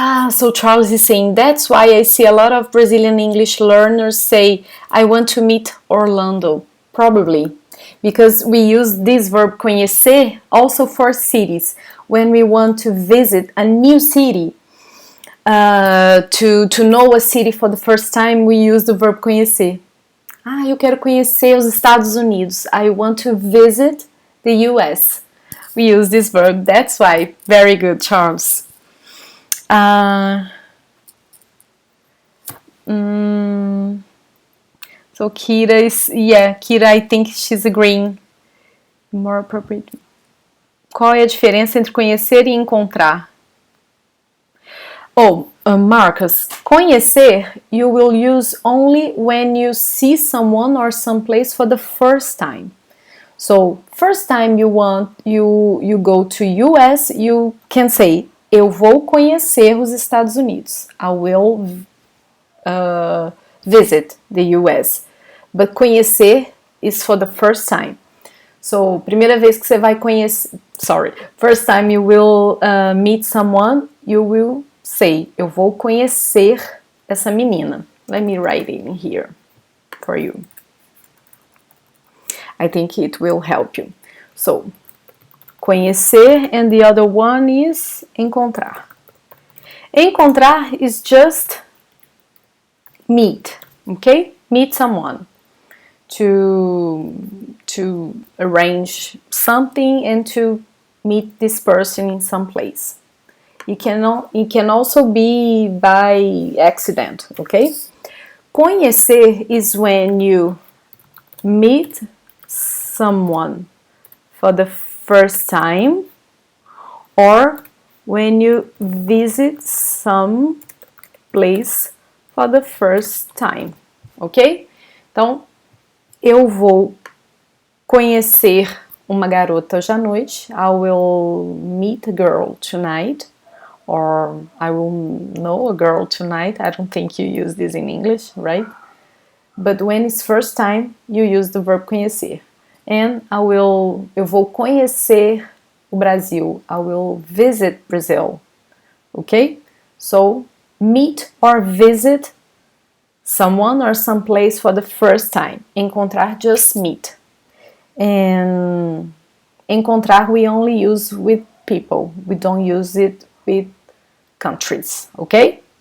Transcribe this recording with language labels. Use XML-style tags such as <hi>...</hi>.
<en>So Charles is saying, that's why I see a lot of Brazilian English learners say, I want to meet Orlando. Probably. Because we use this verb conhecer also for cities. When we want to visit a new city, to know a city for the first time, we use the verb conhecer.</en> <pt>Eu quero conhecer os Estados Unidos.</pt> <en>I want to visit the US. We use this verb. That's why. Very good, Charles. So Kira is, Kira, I think she's agreeing. More appropriate.</en> <pt>Qual é a diferença entre conhecer e encontrar?</pt> <en>Marcus, conhecer you will use only when you see someone or someplace for the first time. So, first time you go to US, you can say,</en> <pt>eu vou conhecer os Estados Unidos.</pt> <en>I will visit the US. But conhecer is for the first time.</en> <pt>So, primeira vez que você vai conhecer...</pt> <en>First time you will meet someone, you will say,</en> <pt>eu vou conhecer essa menina.</pt> <en>Let me write it in here for you. I think it will help you. So, conhecer, and the other one is encontrar. Encontrar is just meet, okay? Meet someone. To arrange something and to meet this person in some place. It can also be by accident, okay? Conhecer is when you meet someone for the first time or when you visit some place for the first time, ok?</en> <pt>Então, eu vou conhecer uma garota hoje à noite.</pt> <en>I will meet a girl tonight. Or I will know a girl tonight. I don't think you use this in English, right? But when it's first time, you use the verb conhecer.</en> <pt>And eu vou conhecer o Brasil.</pt> <en>I will visit Brazil. Okay? So, meet or visit someone or some place for the first time. Encontrar, just meet. And encontrar we only use with people. We don't use it with countries, okay?</en>